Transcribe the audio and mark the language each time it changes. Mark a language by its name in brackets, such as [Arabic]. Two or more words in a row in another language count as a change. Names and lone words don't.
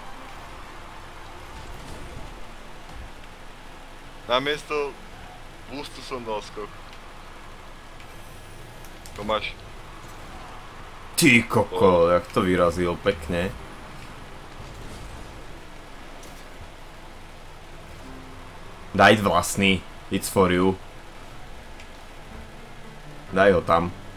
[Slovak] Namiesto boostu som dal skok. To máš. Ty koko, jak to vyrazil pekne. Daj vlastný. [English] It's for you. [Slovak] Daj ho tam.